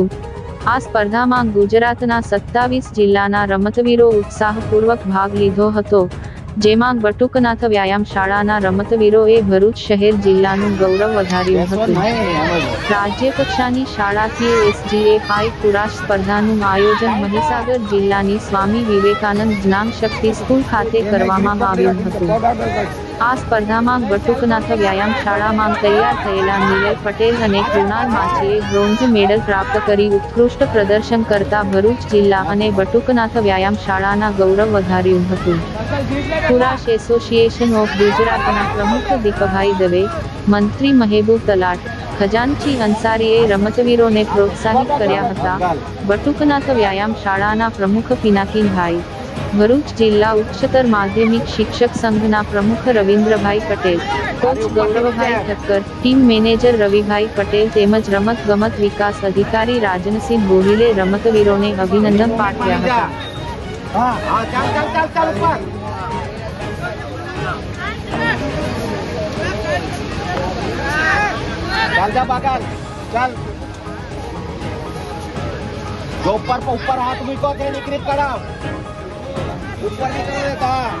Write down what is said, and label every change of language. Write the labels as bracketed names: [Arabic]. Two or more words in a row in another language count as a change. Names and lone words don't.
[Gujarati] આ સ્પર્ધામાં ગુજરાતના 27 જિલ્લાના રમતવીરો ઉત્સાહપૂર્વક ભાગ લીધો હતો, જેમાં બટુકનાથ વ્યાયામ શાળાના રમતવીરોએ ભરૂચ શહેર જિલ્લાનું ગૌરવ વધાર્યું હતું। રાજ્ય કક્ષાની શાળાકીય SGFI કુરાશ સ્પર્ધાનું આયોજન મહીસાગર જિલ્લાની સ્વામી વિવેકાનંદ જ્ઞાન શક્તિ સ્કૂલ ખાતે કરવામાં આવ્યું હતું। આ સ્પર્ધામાં બટુકનાથ વ્યાયામ શાળામાં તૈયાર થયેલા નીલય પટેલ અને કૃણાલ માછીએ [English] bronze medal [Gujarati] પ્રાપ્ત કરી ઉત્કૃષ્ટ પ્રદર્શન કરતા ભરૂચ જિલ્લા અને બટુકનાથ વ્યાયામ શાળાના ગૌરવ વધાર્યું હતું। કુરાશ એસોસિએશન ઑફ ગુજરાતના પ્રમુખ દીપકભાઈ દવે, મંત્રી મહેબૂબ તલાટ, ખજાનચી અંસારીએ રમતવીરોને પ્રોત્સાહિત કર્યા હતા। બટુકનાથ વ્યાયામ શાળાના પ્રમુખ પિનાકીભાઈ, ભરૂચ જિલ્લા ઉચ્ચતર માધ્યમિક શિક્ષક સંઘના પ્રમુખ રવિન્દ્રભાઈ પટેલ, કોચ ગૌરવભાઈ ઠક્કર, [English] team manager [Gujarati] રવિભાઈ પટેલ તેમજ રમત ગમત વિકાસ અધિકારી રાજનસિંહ ગોહિલે રમતવીરોને અભિનંદન પાઠવ્યા હતા। चल जा बागल, चल जो ऊपर हाथ मुको के निकृत करा, ऊपर निकल देता